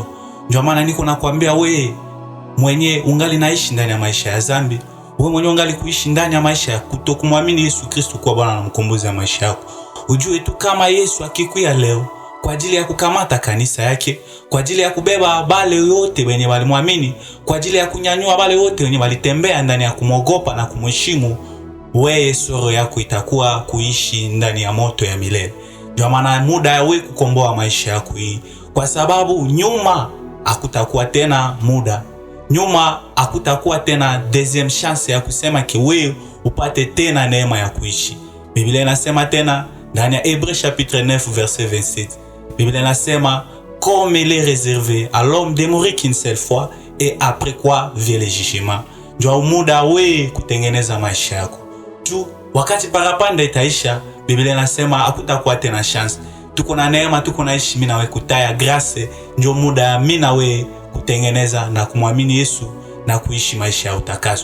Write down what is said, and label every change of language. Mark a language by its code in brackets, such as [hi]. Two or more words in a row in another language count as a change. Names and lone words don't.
[sw] Ndio maana niko nakwambia we mwenye ungali naishi ndani ya maisha ya zambi, wewe mwenye ungali kuishi ndani ya maisha ya kutokumwamini Yesu Kristo kuwa Bwana na mkombozi wa maisha yako, ujue tu kama Yesu akikuya leo kwa ajili ya kukamata kanisa yake, kwa ajili ya kubeba bale wote wenye walimwamini, kwa ajili ya kunyanyua bale wote wenye walitembea ndani ya kumogopa na kumheshimu, wewe soro yako itakuwa kuishi ndani ya moto ya milele. Ndio maana muda ya wewe kukomboa maisha yako hii, kwa sababu nyuma hakutakuwa tena muda, nyuma hakutakuwa tena [fr] deuxième chance [sw] ya kusema ki wewe upate tena neema ya kuishi. Biblia inasema tena ndani ya [fr] Hébreux chapitre 9 verset 27. [sw] Biblia inasema [fr] comme il est réservé à l'homme de mourir qu'une seule fois et après quoi vient le jugement. [sw] Ndio muda wewe kutengeneza maisha yako. Tu wakati parapanda itaisha, Biblia inasema hakutakuwa tena chance. Tuko na neema, tuko naishi mimi na wewe kutaya grace, ndio muda mimi na wewe kutengeneza na kumwamini Yesu na kuishi maisha ya utakaso.